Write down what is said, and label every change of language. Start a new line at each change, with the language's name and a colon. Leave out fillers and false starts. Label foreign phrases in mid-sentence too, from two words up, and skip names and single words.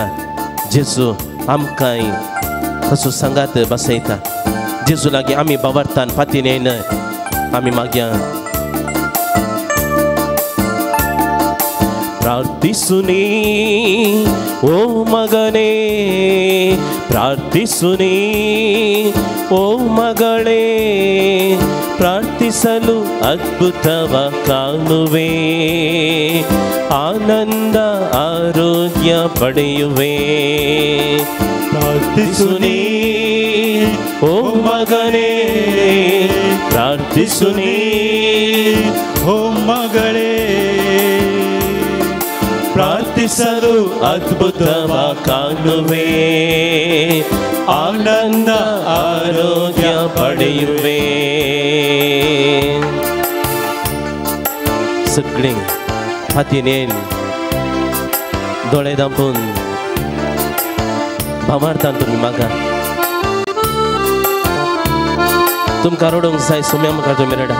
Konkani: जेजू आमकांय कसो सांगात बसयता. जेजू लागीं आमी भावार्थान पातयेन आमी मागया.
Kannada: ಪ್ರಾರ್ಥಿಸುನಿ ಓ ಮಗನೇ, ಪ್ರಾರ್ಥಿಸುನಿ ಓ ಮಗಳೇ, ಪ್ರಾರ್ಥಿಸಲು ಅದ್ಭುತವ ಕಾಣುವೆ, ಆನಂದ ಆರೋಗ್ಯ ಪಡೆಯುವೆ. ಪ್ರಾರ್ಥಿಸುನಿ ಓ ಮಗನೇ, ಪ್ರಾರ್ಥಿಸುನಿ ಓ ಮಗಳೇ, ಪ್ರಾರ್ಥಿಸಲು ಅದ್ಭುತವ ಕಾಣುವೆ, ಆನಂದ ಆರೋಗ್ಯ ಪಡೆಯುವೆ.
Konkani: सगळीं हातीनेन दोळे धांपून भावार्थान तुमी मागा. तुमकां रडोंक जाय सुम्या मुखार तुमी रडा.